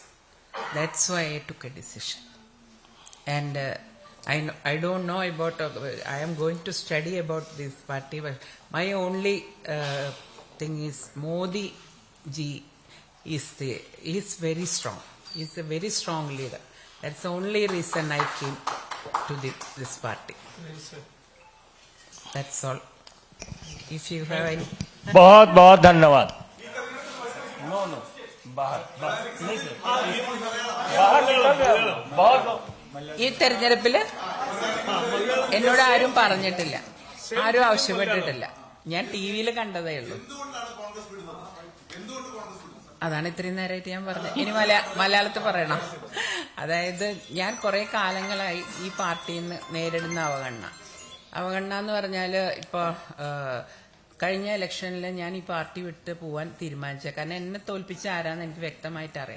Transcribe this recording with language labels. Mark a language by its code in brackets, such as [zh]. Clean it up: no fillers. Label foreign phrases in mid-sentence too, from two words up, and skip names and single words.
[en] That's why I took a decision. And I don't know about, I am going to study about this party, but my only thing is Modi ji is very strong. He's a very strong leader. That's the only reason I came to this party. That's all. If you have any... [hi] बहुत बहुत धन्यवाद. [en] no no [hi] बाहर नहीं सर बाहर निकल बहुत. [ml] ഈ തെരഞ്ഞെടുപ്പില് എന്നോട് ആരും പറഞ്ഞിട്ടില്ല, ആരും ആവശ്യപ്പെട്ടിട്ടില്ല. ഞാൻ ടിവിയിൽ കണ്ടതേ ഉള്ളൂ. അതാണ് ഇത്രയും നേരമായിട്ട് ഞാൻ പറഞ്ഞത്. ഇനി മലയാളത്തിൽ പറയണം. അതായത് ഞാൻ കുറെ കാലങ്ങളായി ഈ പാർട്ടിയിൽ നിന്ന് നേരിടുന്ന അവഗണന എന്ന് പറഞ്ഞാല് ഇപ്പൊ കഴിഞ്ഞ ഇലക്ഷനിൽ ഞാൻ ഈ പാർട്ടി വിട്ട് പോവാൻ തീരുമാനിച്ച, കാരണം എന്നെ തോൽപ്പിച്ച ആരാന്ന് എനിക്ക് വ്യക്തമായിട്ട് അറിയാം.